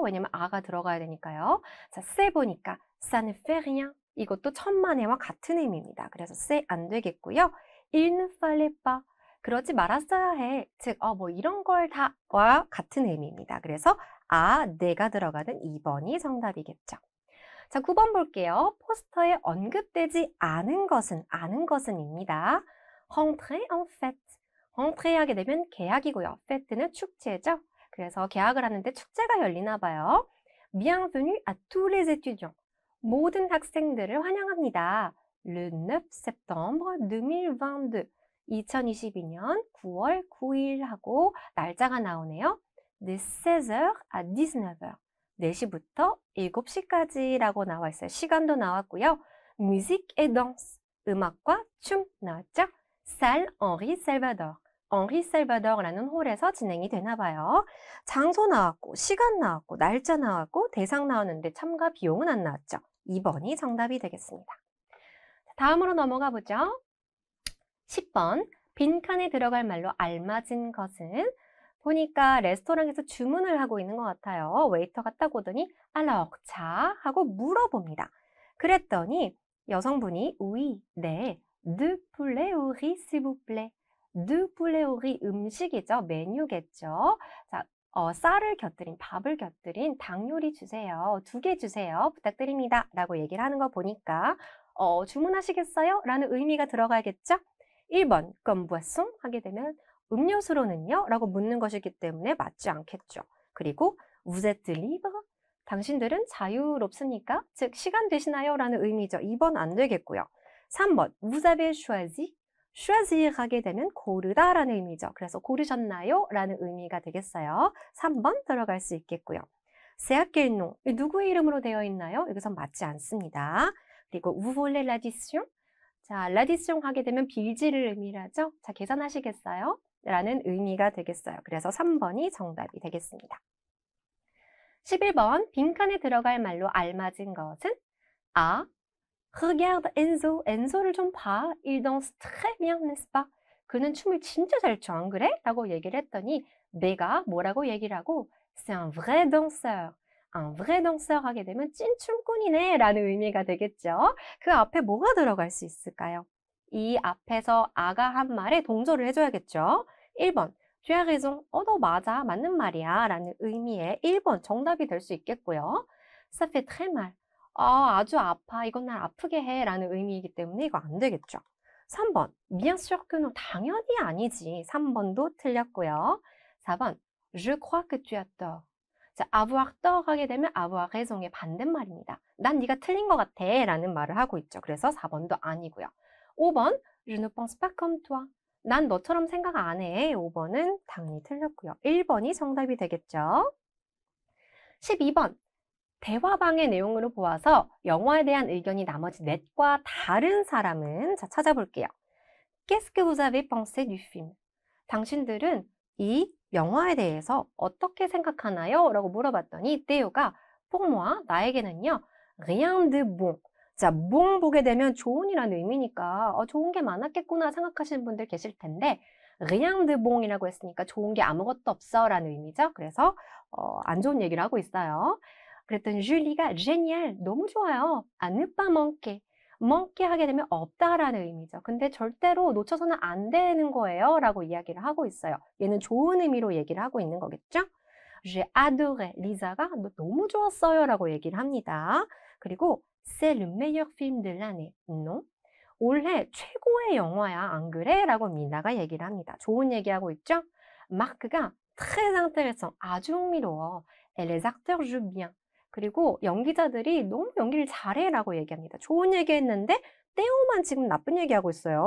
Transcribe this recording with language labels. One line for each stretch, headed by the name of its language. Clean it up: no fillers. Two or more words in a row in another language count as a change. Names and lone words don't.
Korean: 왜냐면 아가 들어가야 되니까요. 자,
French: c'est 보니까 ça ne fait rien.
Korean: 이것도 천만에와 같은 의미입니다. 그래서 c'est 안 되겠고요.
French: il ne fallait pas.
Korean: 그러지 말았어야 해. 즉, 뭐 이런 걸 다와 같은 의미입니다. 그래서 내가 들어가는 2번이 정답이겠죠. 자, 9번 볼게요. 포스터에 언급되지 않은 것은입니다.
French: rentrée en fête. rentrée
Korean: 하게 되면 개학이고요. fête는 축제죠. 그래서 개학을 하는데 축제가 열리나 봐요.
French: bienvenue à tous les étudiants.
Korean: 모든 학생들을 환영합니다.
French: le 9 septembre 2022.
Korean: 2022년 9월 9일 하고 날짜가 나오네요.
French: de 16h à 19h.
Korean: 4시부터 7시까지라고 나와 있어요. 시간도 나왔고요.
French: musique et danse.
Korean: 음악과 춤 나왔죠.
French: salle Henri Salvador.
Korean: 엉리 살바더라는 홀에서 진행이 되나 봐요. 장소 나왔고, 시간 나왔고, 날짜 나왔고, 대상 나왔는데 참가 비용은 안 나왔죠. 2번이 정답이 되겠습니다. 다음으로 넘어가 보죠. 10번, 빈칸에 들어갈 말로 알맞은 것은 보니까 레스토랑에서 주문을 하고 있는 것 같아요. 웨이터가 딱 오더니 alors, 자 하고 물어봅니다. 그랬더니 여성분이
French: oui, 네, deux poulets au riz s'il vous plaît. deux poulets au riz
Korean: 음식이죠. 메뉴겠죠. 자, 쌀을 곁들인 밥을 곁들인 닭 요리 주세요. 2개 주세요. 부탁드립니다. 라고 얘기를 하는 거 보니까 주문하시겠어요? 라는 의미가 들어가겠죠. 1번
French: comme boisson
Korean: 하게 되면 음료수로는요? 라고 묻는 것이기 때문에 맞지 않겠죠.
French: 그리고 vous êtes libre?
Korean: 당신들은 자유롭습니까? 즉 시간 되시나요? 라는 의미죠. 2번 안 되겠고요. 3번
French: vous avez choisi.
Korean: choisir 하게 되면 고르다 라는 의미죠. 그래서 고르셨나요? 라는 의미가 되겠어요. 3번 들어갈 수 있겠고요.
French: c'est à quel nom?
Korean: 누구의 이름으로 되어 있나요? 여기서 맞지 않습니다. 그리고
French: vous voulez l'addition?
Korean: 자, l'addition 하게 되면 빌지를 의미하죠. 자, 계산하시겠어요? 라는 의미가 되겠어요. 그래서 3번이 정답이 되겠습니다. 11번 빈칸에 들어갈 말로 알맞은 것은 아,
French: regarde Enzo.
Korean: 엔소를 좀 봐.
French: Il danse très bien, n'est-ce pas?
Korean: 그는 춤을 진짜 잘 춰, 안 그래? 라고 얘기를 했더니 내가 뭐라고 얘기를 하고
French: c'est un vrai danseur. un vrai danseur
Korean: 하게 되면 찐 춤꾼이네 라는 의미가 되겠죠. 그 앞에 뭐가 들어갈 수 있을까요? 이 앞에서 아가 한 말에 동조를 해줘야겠죠.
French: 1번 tu as raison.
Korean: 너 맞아. 맞는 말이야. 라는 의미의 1번 정답이 될 수 있겠고요.
French: ça fait très mal.
Korean: 아주 아파. 이건 날 아프게 해. 라는 의미이기 때문에 이거 안 되겠죠.
French: 3번 bien sûr que non.
Korean: 당연히 아니지. 3번도 틀렸고요.
French: 4번 je crois que tu as tort.
Korean: 자,
French: avoir tort
Korean: 하게 되면
French: avoir raison
Korean: 의 반대말입니다. 난 네가 틀린 것 같아. 라는 말을 하고 있죠. 그래서 4번도 아니고요.
French: 5번 je ne pense pas comme toi.
Korean: 난 너처럼 생각 안 해. 5번은 당연히 틀렸고요. 1번이 정답이 되겠죠. 12번 대화방의 내용으로 보아서 영화에 대한 의견이 나머지 넷과 다른 사람은 자 찾아볼게요.
French: Qu'est-ce que vous avez pensé du film?
Korean: 당신들은 이 영화에 대해서 어떻게 생각하나요? 라고 물어봤더니 떼요가
French: pour moi, 나에게는요 rien de bon.
Korean: 자, bon 보게 되면 좋은이라는 의미니까 좋은 게 많았겠구나 생각하시는 분들 계실 텐데
French: rien de bon
Korean: 이라고 했으니까 좋은 게 아무것도 없어 라는 의미죠. 그래서 안 좋은 얘기를 하고 있어요. 그랬더니 줄리가 génial, 너무 좋아요.
French: à ne pas manquer.
Korean: manquer 하게 되면 없다라는 의미죠. 근데 절대로 놓쳐서는 안 되는 거예요 라고 이야기를 하고 있어요. 얘는 좋은 의미로 얘기를 하고 있는 거겠죠?
French: j'ai adoré.
Korean: 리사가 너무 좋았어요 라고 얘기를 합니다.
French: 그리고 c'est le meilleur film de l'année. non?
Korean: 올해 최고의 영화야, 안 그래? 라고 미나가 얘기를 합니다. 좋은 얘기하고 있죠? 마크가
French: très intéressant.
Korean: 아주 흥미로워.
French: et les acteurs jouent bien.
Korean: 그리고 연기자들이 너무 연기를 잘해 라고 얘기합니다. 좋은 얘기 했는데 떼오만 지금 나쁜 얘기하고 있어요.